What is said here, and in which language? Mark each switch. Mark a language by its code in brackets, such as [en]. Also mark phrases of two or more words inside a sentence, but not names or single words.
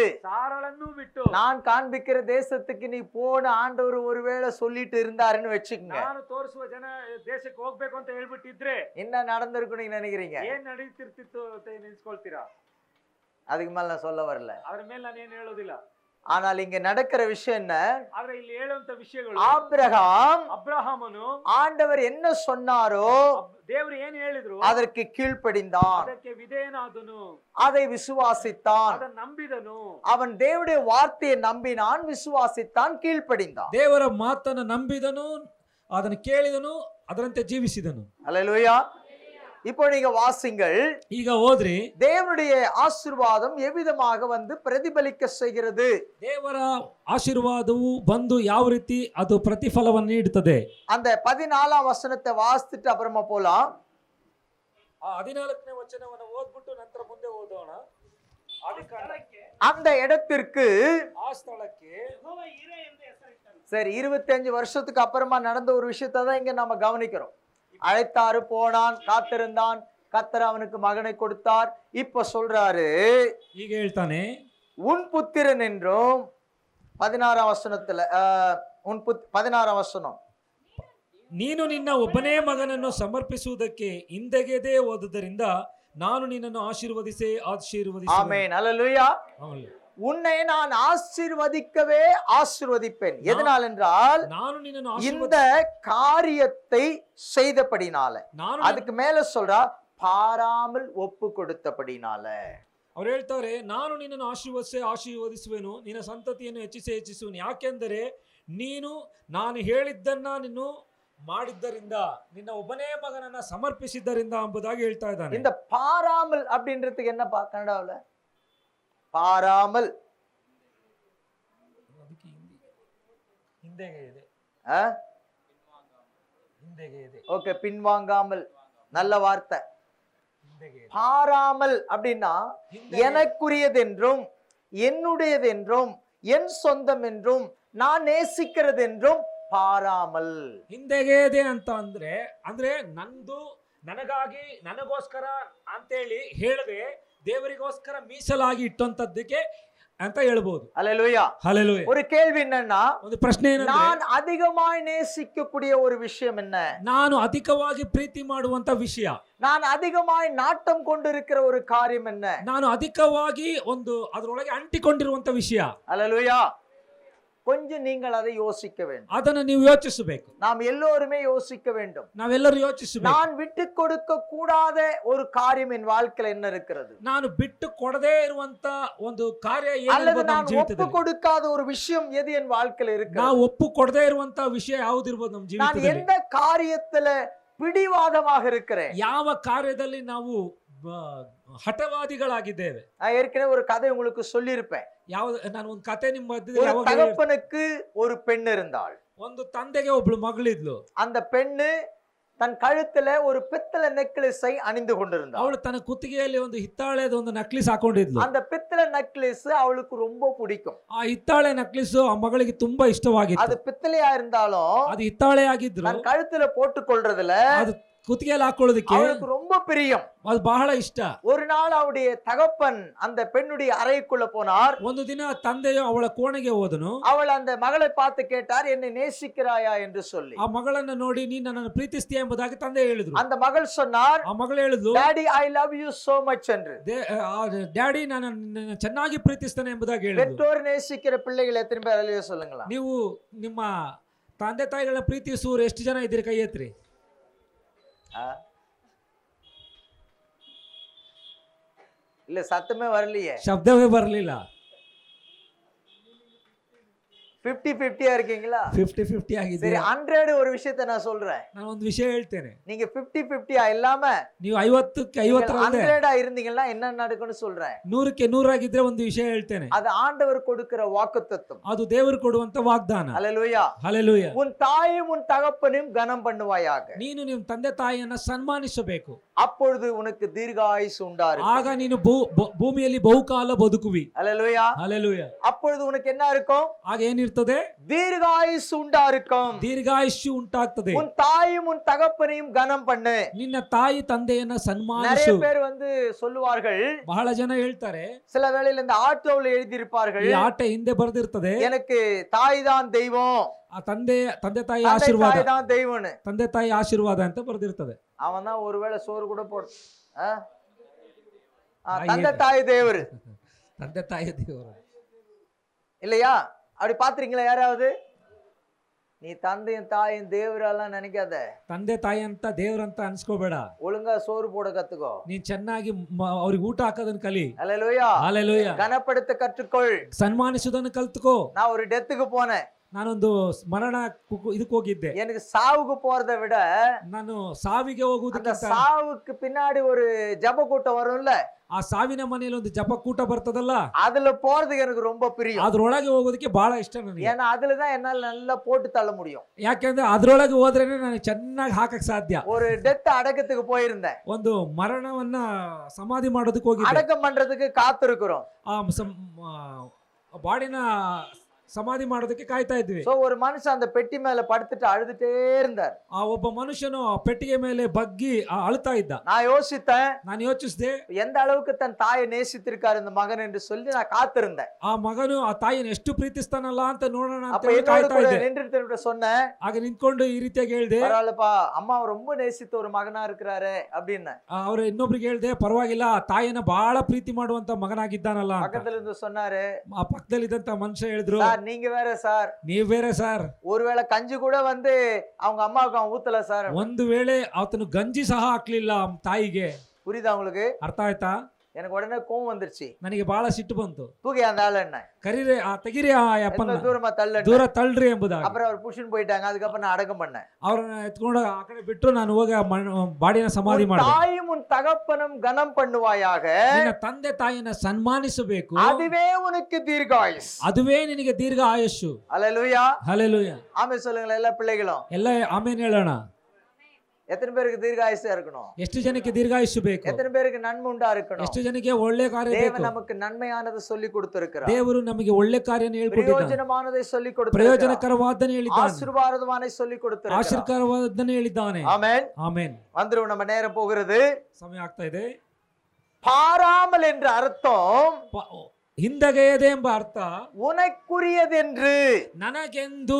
[kn] ಸಾರಳನ್ನು ಬಿಟ್ಟು [ta] நான் காண்பிக்கிற தேசத்துக்கு நீ போன ஆண்டவர் ஒருவேளை சொல்லிட்டு இருந்தாருன்னு வச்சுக்கோங்க, [kn] ನಾನು ತೋರಿಸುವ ದೇಶಕ್ಕೆ ಹೋಗ್ಬೇಕು ಅಂತ ಹೇಳ್ಬಿಟ್ಟಿದ್ರೆ [ta] என்ன நடந்திருக்கும் நீங்க நினைக்கிறீங்க? [kn] ಏನ್ ನಡೀತಿರ್ತಿತ್ತು ಅಂತ ನಿಲ್ಸ್ಕೊಳ್ತೀರಾ? [ta] அதுக்கு மேல நான் சொல்ல வரல. [kn] ಅದ್ರ ಮೇಲೆ ನಾನು ಏನ್ ಹೇಳೋದಿಲ್ಲ. [ta] ஆனால் இங்க நடக்கிற விஷயம் என்ன? [kn] ಆದ್ರೆ ಇಲ್ಲಿ ಹೇಳುವಂತ ವಿಷಯಗಳು, [ta] ஆபிரகாம் [kn] ಅಬ್ರಹಾಮನು [ta] ஆண்டவர் என்ன சொன்னாரோ [kn] ದೇವರು ಏನ್ ಹೇಳಿದ್ರು [ta] அதற்கு கீழ்ப்படிந்தான், [kn] ಅದಕ್ಕೆ ವಿಧೇಯನಾದನು, [ta] அதை விசுவாசித்தான். [kn] ಅದನ್ನ ನಂಬಿದನು. [ta] அவன் தேவனுடைய வார்த்தையை நம்பினான், விசுவாசித்தான், கீழ்ப்படிந்தான். [kn] ದೇವರ ಮಾತನ್ನು ನಂಬಿದನು, ಅದನ್ನು ಕೇಳಿದನು, ಅದರಂತೆ ಜೀವಿಸಿದನು. [ta] அல்லேலூயா. இப்போ நீங்க வாசிங்கள். [kn] ಈಗ ಓದ್ರಿ. [ta] தேவனுடைய ஆசீர்வாதம் எவ்விதமாக வந்து பிரதிபலிக்க செய்கிறது? [kn] ದೇವರ ಆಶೀರ್ವಾದವು ಬಂದು ಯಾವ ರೀತಿ ಅದು ಪ್ರತಿಫಲವನ್ನು ನೀಡುತ್ತದೆ? [ta] அந்த 14ஆம் வசனத்தை வாசித்துட்டு அப்புறமா போலாம். [kn] 14ನೇ ವಚನವನ್ನು ಓದ್ಬಿಟ್ಟು ನಂತರ ಮುಂದೆ ಓದೋಣ. [ta] அந்த இடத்திற்கு, [kn] ಆ ಸ್ಥಳಕ್ಕೆ [ta] சரி, 25 வருஷத்துக்கு அப்புறமா நடந்த ஒரு விஷயத்தை தான் இங்க நாம கவனிக்கிறோம். அழைத்தாரு, போனான், காத்திருந்தான், கர்த்தர் அவனுக்கு மகனை கொடுத்தார். இப்ப சொல்றாரு, [kn] ಈಗ ಹೇಳ್ತಾನೆ, [ta] உன் புத்திரன் என்றும் 16ஆம் வசனத்துல 16ஆம் வசனம், [kn] ನೀನು ನಿನ್ನ ಒಬ್ಬನೇ ಮಗನನ್ನು ಸಮರ್ಪಿಸುವುದಕ್ಕೆ ಹಿಂದೆಗೆದೇ ಹೋದುದರಿಂದ ನಾನು ನಿನ್ನನ್ನು ಆಶೀರ್ವದಿಸುವೆನು. [ta] ஆமென். அல்லேலூயா. உன்னை நான் ஆசீர்வதிக்கவே ஆசீர்வதிப்பேன். எதனால் என்றால் [kn] ನಾನು ನಿನ್ನನ್ನು [ta] இந்த காரியத்தை செய்தபடினால. அதுக்கு மேல சொல்றா, பாராமல் ஒப்பு கொடுத்தபடினால. [kn] ಅವ್ರು ಹೇಳ್ತಾರೆ, ನಾನು ನಿನ್ನನ್ನು ಆಶೀರ್ವದಿಸುವೆನು, ನಿನ್ನ ಸಂತತಿಯನ್ನು ಹೆಚ್ಚಿಸುವೆನು. ಯಾಕೆಂದರೆ ನೀನು ನಾನು ಹೇಳಿದ್ದನ್ನ ನೀನು ಮಾಡಿದ್ದರಿಂದ, ನಿನ್ನ ಒಬ್ಬನೇ ಮಗನನ್ನ ಸಮರ್ಪಿಸಿದ್ದರಿಂದ ಎಂಬುದಾಗಿ ಹೇಳ್ತಾ ಇದ್ದಾನೆ. [ta] இந்த பாராமல் அப்படின்றதுக்கு என்னப்பா கன்னடாவுல? பாராமல் ஓகே, பின்வாங்காமல், நல்ல வார்த்தை. பாராமல் அப்படின்னா எனக்குரியதென்றும் என்னுடையதென்றும் என் சொந்தம் என்றும் நான் நேசிக்கிறது என்றும் பாராமல். [kn] ಹಿಂದೆಗೆದೆ ಅಂತ ಅಂದ್ರೆ ನಂದು, ನನಗೋಸ್ಕರ ಅಂತೇಳಿ ಹೇಳದೆ ದೇವರಿಗೋಸ್ಕರ ಮೀಸಲಾಗಿ ಇಟ್ಟಂತದ್ದಕ್ಕೆ ಅಂತ ಹೇಳ್ಬೋದು. [ta] அல்லேலூயா. ஹல்லேலூயா. ஒரு கேள்வி என்னன்னா, [kn] ಒಂದು ಪ್ರಶ್ನೆ ಏನಂದ್ರೆ, [ta] நான் அதிகமாய் நேசிக்கக்கூடிய ஒரு விஷயம் என்ன? [kn] ನಾನು ಅಧಿಕವಾಗಿ ಪ್ರೀತಿ ಮಾಡುವಂತ ವಿಷಯ, [ta] நான் அதிகமாய் நாட்டம் கொண்டிருக்கிற ஒரு காரியம் என்ன? [kn] ನಾನು ಅಧಿಕವಾಗಿ ಒಂದು ಅದರೊಳಗೆ ಅಂಟಿಕೊಂಡಿರುವಂತ ವಿಷಯ. [ta] அல்லேலூயா. கொஞ்சம் நீங்கள் அதை யோசிக்க வேண்டும். [kn] ಅದನ್ನ ನೀವು ಯೋಚಿಸಬೇಕು. [ta] நாம் எல்லோருமே யோசிக்க வேண்டும். [kn] ನಾವೆಲ್ಲರೂ ಯೋಚಿಸಬೇಕು. [ta] நான் விட்டு கொடுக்க கூடாத ஒரு காரியம் என் வாழ்க்கையில என்ன இருக்கிறது? [kn] ನಾನು ಬಿಟ್ಟು ಕೊಡದೇ ಇರುವಂತ ಒಂದು ಕಾರ್ಯ [ta] அல்லது [kn] ಏನಿರ್ಬೋದು ನಮ್ಮ [ta] நான் ஒப்பு [kn] ಜೀವಿತದಲ್ಲಿ, [ta] கொடுக்காத ஒரு விஷயம் எது என் வாழ்க்கையில இருக்கிறது? [kn] ನಾವು ಒಪ್ಪು ಕೊಡದೇ ಇರುವಂತ ವಿಷಯ ಯಾವುದಿರ್ಬೋದು ನಮ್ಮ [ta] நான் [kn] ಜೀವಿತದಲ್ಲಿ, [ta] எந்த காரியத்துல பிடிவாதமாக இருக்கிறேன்? [kn] ಯಾವ ಕಾರ್ಯದಲ್ಲಿ ನಾವು ಹಠವಾದಿಗಳಾಗಿದ್ದೇವೆ. [ta] நான் ஏற்கனவே ஒரு கதை உங்களுக்கு சொல்லியிருப்பேன். [kn] ನಾನು ಒಂದು ಕತೆ ನಿಮ್ಮ ಮಧ್ಯದಲ್ಲಿ [ta] ஒரு [kn] ಯಾವಾಗಲೂ ಹೇಳ್ತೀನಿ. [ta] தகப்பனுக்கு ஒரு பெண் இருந்தாள். [kn] ಒಂದು ತಂದೆಗೆ ಒಬ್ಳು ಮಗಳಿದ್ಲು. [ta] அந்த பெண்ணு தன் கழுத்துல ஒரு பித்தளை நெக்லஸை அணிந்து கொண்டிருந்தாள். [kn] ಅವಳು ತನ್ನ ಕುತ್ತಿಗೆಯಲ್ಲಿ ಒಂದು ಹಿತ್ತಾಳೆದ ಒಂದು ನಕ್ಲಿಸ್ ಹಾಕೊಂಡಿದ್ಲು. [ta] அந்த பித்தளை நெக்லஸ் அவளுக்கு ரொம்ப பிடிக்கும். [kn] ಆ ಹಿತ್ತಾಳೆ ನಕ್ಲಿಸ್ ಆ ಮಗಳಿಗೆ ತುಂಬಾ ಇಷ್ಟವಾಗಿತ್ತು. [ta] அது பித்தளையா இருந்தாலும் [kn] ಅದು ಹಿತ್ತಾಳೆ ಆಗಿದ್ರು [ta] தன் கழுத்துல போட்டு கொள்றதுல [kn] ಅದು ಕುತ್ತಿಗೆಯಲ್ಲಿ ಹಾಕೊಳ್ಳೋದಕ್ಕೆ [ta] அவளுக்கு ரொம்ப பிரியம். [kn] ಅದು ಬಹಳ ಇಷ್ಟ. [ta] ஒரு நாள் அவளுடைய தகப்பன் அந்த பெண்ணுடைய அறைக்குள்ள போனார். [kn] ಒಂದು ದಿನ ತಂದೆಯು ಅವಳ ಕೋಣೆಗೆ ಹೋದನು. [ta] அவள் அந்த மகளை பார்த்து கேட்டார், என்னை நேசிக்கிறாயா என்று சொல்லி. [kn] ಆ ಮಗಳನ್ನ ನೋಡಿ ನೀನು ನನ್ನನ್ನು ಪ್ರೀತಿಸ್ತೀಯ ಎಂಬುದಾಗಿ ತಂದೆ ಹೇಳಿದ್ರು. [ta] அந்த மகள் சொன்னார், [kn] ಆ ಮಗಳು ಹೇಳಿದ್ಲು, [en] Daddy I love you so much என்று. [kn] ಡ್ಯಾಡಿ ನಾನು ಚೆನ್ನಾಗಿ ಪ್ರೀತಿಸ್ತೇನೆ ಎಂಬುದಾಗಿ ಹೇಳಿದ್ರು. [ta] பெற்றோர் நேசிக்கிற பிள்ளைகள் எத்தனை பேர் அல்லையோ சொல்லுங்களா? [kn] ನೀವು ನಿಮ್ಮ ತಂದೆ ತಾಯಿಗಳ ಪ್ರೀತಿಸುವವರು ಎಷ್ಟು ಜನ ಇದ್ದೀರಿ? ಕೈ ಎತ್ತಿರಿ. [ta] இல்ல சத்தமே வரலையே. [kn] ಶಬ್ದವೇ ಬರಲಿಲ್ಲ. [ta] 50-50 இருக்கீங்களா? [kn] 50-50 ಆಗಿದೆ. [ta] சரி, 100 ஒரு விஷயத்தை நான் சொல்றேன். [kn] ನಾನು ಒಂದು ವಿಷಯ ಹೇಳ್ತೇನೆ. [ta] நீங்க 50-50 இல்லாம [kn] ನೀವು 50ಕ್ಕೆ 50 [ta] 100 இருந்தீங்கன்னா என்ன நடக்கும்னு சொல்றேன். [kn] 100ಕ್ಕೆ 100 ಆಗಿದ್ರೆ ಒಂದು ವಿಷಯ ಹೇಳ್ತೇನೆ. [ta] அது ஆண்டவர் கொடுக்கிற வாக்குத்தத்தம். [kn] ಅದು ದೇವರು ಕೊಡುವಂತ ವಾಗ್ದಾನ. [ta] ஹல்லேலூயா. [kn] ಹಲ್ಲೆಲೂಯಾ. [ta] உன் தாயும் உன் தகப்பனையும் கனம் பண்ணுவாயாக. [kn] ನೀನು ನಿಮ್ಮ ತಂದೆ ತಾಯಿಯನ್ನ ಸನ್ಮಾನಿಸಬೇಕು. [ta] அப்பொழுது உனக்கு தீர்காயுசு உண்டாஇருக்கும். [kn] ಆಗ ನೀನು ಭೂಮಿಯಲ್ಲಿ ಬಹುಕಾಲ ಬದುಕುವಿ. [ta] ஹல்லேலூயா. [kn] ಹಲ್ಲೆಲೂಯಾ. [ta] அப்பொழுது உனக்கு என்ன இருக்கும்? [kn] ಆಗ ಏನಿರ್ತದೆ? [ta] தீர்காயுசு உண்டாஇருக்கும். [kn] ದೀರ್ಘಾಯುಷ್ಯ ಉಂಟಾಗ್ತದೆ. [ta] உன் தாயும் உன் தகப்பனையும் கனம் பண்ணு. [kn] ನಿನ್ನ ತಾಯಿ ತಂದೆಯನ್ನ [ta] நிறைய [kn] ಸನ್ಮಾನಿಸು. [ta] பேர் சொல்லுவார்கள், [kn] ಬಹಳ ಜನ ಹೇಳ್ತಾರೆ, [ta] சில வேளையில இந்த ஆட்டோவில் எழுதியிருப்பார்கள், [kn] ಈ ಆಟ ಹಿಂದೆ ಬರೆದಿರ್ತದೆ, [ta] எனக்கு தாய் தான் தெய்வம், [kn] ಆ ತಂದೆ ತಾಯಿ [ta] தந்தை [kn] ಆಶೀರ್ವಾದ, [ta] தாய் தான் தெய்வம்னு. [kn] ತಂದೆ ತಾಯಿ ಆಶೀರ್ವಾದ ಅಂತ ಬರೆದಿರ್ತದೆ. [ta] அவன் தான் ஒருவேளை சோறு கூட போட தந்தை தாய் தேவரு [kn] ತಂದೆ ತಾಯಿ ದೇವರು [ta] இல்லையா? அப்படி பாத்திருக்கீங்களா யாராவது? நீ தந்தையும் தாயும் தேவரெல்லாம் நினைக்காத. [kn] ತಂದೆ ತಾಯಿ ಅಂತ ದೇವ್ರಂತ ಅನ್ಸ್ಕೋಬೇಡ. [ta] ஒழுங்கா சோறு போட கத்துக்கோ. [kn] ನೀನ್ ಚೆನ್ನಾಗಿ ಅವ್ರಿಗೆ ಊಟ ಹಾಕೋದನ್ನ ಕಲಿ. [ta] ஹல்லேலூயா. [kn] ಹಲ್ಲೆಲೂಯಾ. [ta] கனப்படுத்த கற்றுக்கொள். [kn] ಸನ್ಮಾನಿಸೋದನ್ನ ಕಲ್ತ್ಕೋ. [ta] நான் ஒரு டெத்துக்கு போனேன். [kn] ನಾನೊಂದು ಮರಣ ಇದಕ್ಕೆ ಹೋಗಿದ್ದೆ. [ta] எனக்கு சாவுக்கு போறதை விட [kn] ನಾನು ಸಾವಿಗೆ [ta] அந்த [kn] ಹೋಗುವುದಕ್ಕಿಂತ [ta] சாவுக்கு பின்னாடி ஒரு ஜப கூட்டம் வரும்ல, [kn] ಆ ಸಾವಿನ ಮನೆಯಲ್ಲಿ ಒಂದು ಜಪ ಕೂಟ ಬರ್ತದಲ್ಲ, [ta] அதுல போறதுக்கு எனக்கு ரொம்ப பிரியம். [kn] ಅದ್ರೊಳಗೆ ಹೋಗೋದಕ್ಕೆ ಬಹಳ ಇಷ್ಟ ನನಗೆ. [ta] ஏன்னா அதுலதான் என்னால நல்லா போட்டு தள்ள முடியும். [kn] ಯಾಕೆಂದ್ರೆ ಅದ್ರೊಳಗೆ ಹೋದ್ರೇನೆ ನಾನು ಚೆನ್ನಾಗಿ ಹಾಕಕ್ ಸಾಧ್ಯ. [ta] ஒரு டெத் அடக்கத்துக்கு போயிருந்தேன். [kn] ಒಂದು ಮರಣವನ್ನ ಸಮಾಧಿ ಮಾಡೋದಕ್ಕೆ ಹೋಗಿದ್ದೆ. [ta] அடக்கம் பண்றதுக்கு காத்திருக்கிறோம். [kn] ಬಾಡಿನ ಸಮಾಧಿ ಮಾಡೋದಕ್ಕೆ ಕಾಯ್ತಾ ಇದ್ವಿ. [ta] சோ ஒரு மனுஷன் அந்த பெட்டி மேல படுத்துட்டு அழுதுட்டே இருந்தார். [kn] ಆ ಒಬ್ಬ ಮನುಷ್ಯನು ಆ ಪೆಟ್ಟಿಗೆ ಮೇಲೆ ಬಗ್ಗಿ ಅಳ್ತಾ ಇದ್ದ. [ta] நான் யோசித்தேன், [kn] ನಾನು ಯೋಚಿಸಿದೆ, [ta] எந்த அளவுக்கு தன் தாயை நேசித்திருக்கார் இந்த மகன் என்று சொல்லி நான் காத்திருந்தேன். [kn] ಆ ಮಗನು ಆ ತಾಯಿನ ಎಷ್ಟು ಪ್ರೀತಿಸ್ತಾನಲ್ಲ ಅಂತ ನೋಡೋಣ ಅಂತ [ta] அப்ப என்னோட [kn] ಕಾಯ್ತಾ [ta] கூட [kn] ಇದ್ದೆ. [ta] நின்று சொன்னேன், [kn] ಆಗ ನಿಂತ್ಕೊಂಡು ಈ ರೀತಿಯಾಗಿ ಹೇಳ್ದೆ, [ta] பரவாயில்லப்பா, அம்மா ரொம்ப நேசித்த ஒரு மகனா இருக்கிறாரு அப்படின்னு. [kn] ಅವ್ರ ಇನ್ನೊಬ್ರಿಗೆ ಹೇಳ್ದೆ, ಪರವಾಗಿಲ್ಲ, ತಾಯಿನ ಬಹಳ ಪ್ರೀತಿ ಮಾಡುವಂತ ಮಗನಾಗಿದ್ದಾನಲ್ಲ ಅಂತ. [ta] பக்கத்துல இருந்து சொன்னாரு, [kn] ಆ ಪಕ್ಕದಲ್ಲಿದ್ದಂತ ಮನುಷ್ಯ ಹೇಳಿದ್ರು, [ta] சார் நீங்க வேற சார், [kn] ನೀವ್ ಬೇರೆ ಸರ್, [ta] ஒருவேளை கஞ்சி கூட வந்து அவங்க அம்மாவுக்கு அவன் ஊத்தல சார். [kn] ಒಂದು ವೇಳೆ ಆತನು ಗಂಜಿ ಸಹ ಹಾಕ್ಲಿಲ್ಲ ತಾಯಿಗೆ. [ta] புரியுதா உங்களுக்கு? [kn] ಅರ್ಥ ಆಯ್ತಾ? [ta] எனக்கு உடனே கோவம் வந்துருச்சு. [kn] ನನಗೆ ಬಹಳ ಸಿಟ್ಟು ಬಂತು. [ta] தூக்கி அந்த ஆளு என்ன [kn] ಕರೀರಿ, ತೆಗಿರಿ ಆ ಯಪ್ಪನ್ನ, [ta] தூரமா தள்ள, [kn] ದೂರ ತಳ್ಳ್ರಿ ಎಂಬುದಾಗಿ. [ta] அப்புறம் அவர் புஷின் போயிட்டாங்க. அதுக்கப்புறம் நான் அடக்கம் பண்ணேன். [kn] ಅವ್ರನ್ನ ಎತ್ಕೊಂಡು ಆ ಕಡೆ ಬಿಟ್ಟು ನಾನು ಹೋಗಿ ಬಾಡಿನ ಸಮಾಧಿ ಮಾಡಿದೆ. [ta] தாயும் உன் தகப்பனும் கனம் பண்ணுவாயாக. [kn] ನಿನ್ನ ತಂದೆ ತಾಯಿನ ಸನ್ಮಾನಿಸಬೇಕು. [ta] அதுவே உனக்கு தீர்காயுஸ். [kn] ಅದುವೇ ನಿನಗೆ ದೀರ್ಘ ಆಯುಷ್ಯು. [ta] ஹல்லேலூயா. [kn] ಹಲ್ಲೆಲೂಯಾ. [ta] ஆமென் சொல்லுங்களேன் எல்லா பிள்ளைகளும். [kn] ಎಲ್ಲ ಆಮೇನ್ ಹೇಳೋಣ. [ta] எத்தனை பேருக்கு தீர்காயுசா இருக்கணும்? [kn] ಎಷ್ಟು ಜನಕ್ಕೆ ದೀರ್ಘಾಯುಷ್ಯ ಬೇಕು? [ta] எத்தனை பேருக்கு நன்மை உண்டா இருக்கணும்? [kn] ಎಷ್ಟು ಜನಕ್ಕೆ ಒಳ್ಳೆ ಕಾರ್ಯ ಬೇಕು? [ta] தேவன் நமக்கு நன்மையானதை சொல்லி கொடுத்திருக்கிறார். [kn] ದೇವರು ನಮಗೆ ಒಳ್ಳೆ ಕಾರ್ಯನ ಹೇಳಿಕೊಟ್ಟಿದ್ದಾನೆ. [ta] ಪ್ರಯೋಜನமானதை சொல்லி கொடுத்திருக்கிறார். [kn] ಪ್ರಯೋಜನಕರವಾದನೆ ಹೇಳಿದ್ದಾನೆ. [ta] ஆசீர்வாதமானதை சொல்லி கொடுத்திருக்கிறார். [kn] ಆಶೀರ್ವಾದನೆ ಹೇಳಿದ್ದಾನೆ. [ta] ஆமென். [kn] ಆಮೆನ್. [ta] வந்துரும், நம்ம நேரம் போகிறது. [kn] ಸಮಯ ಆಗ್ತಾ ಇದೆ. [ta] பாராமல் என்ற அர்த்தம் [kn] ಹಿಂದಗೆಯದೆ ಎಂಬ ಅರ್ಥ [ta] உனக்குரியதென்று, [kn] ನನಗೆಂದು.